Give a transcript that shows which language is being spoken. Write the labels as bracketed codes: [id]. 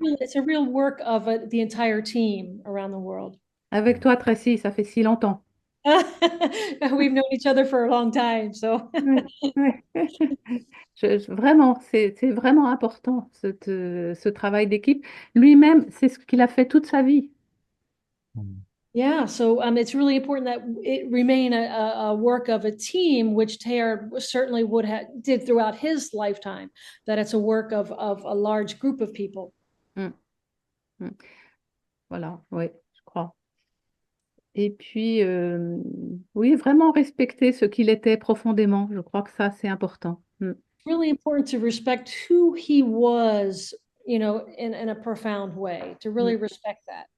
[en] it's a real work of the entire team around the world. [fr] Avec toi, Tracy, ça fait si longtemps. [en] We've known each other for a long time, so. [fr] Ouais, ouais. Vraiment, c'est vraiment important, ce travail d'équipe. Lui-même, c'est ce qu'il a fait toute sa vie. [en] Yeah, so it's really important that it remain a work of a team, which Teilhard certainly did throughout his lifetime, that it's a work of a large group of people. [fr] Mm, mm. Voilà, oui, je crois. Et puis, oui, vraiment respecter ce qu'il était profondément. Je crois que ça, c'est important. Mm. [en] Really important to respect who he was, in a profound way, to really respect that.